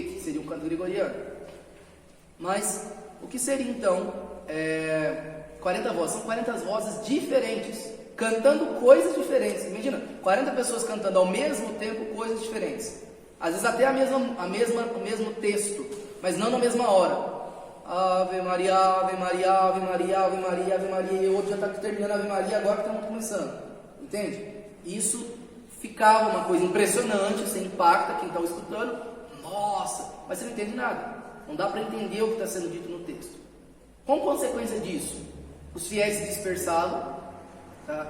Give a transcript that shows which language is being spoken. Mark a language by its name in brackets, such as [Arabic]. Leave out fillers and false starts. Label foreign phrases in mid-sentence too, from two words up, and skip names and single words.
[Portuguese] Que seria um canto gregoriano. Mas, o que seria então 40 vozes? São 40 vozes diferentes, cantando coisas diferentes. Imagina, 40 pessoas cantando ao mesmo tempo coisas diferentes. Às vezes até o mesmo texto, mas não na mesma hora. Ave Maria, Ave Maria, Ave Maria, Ave Maria, Ave Maria, e o outro já está terminando a Ave Maria, agora que estamos começando. Entende? Isso ficava uma coisa impressionante, você impacta quem está escutando. Nossa, mas você não entende nada. Não dá para entender o que está sendo dito no texto. Como consequência disso, os fiéis se dispersavam, tá?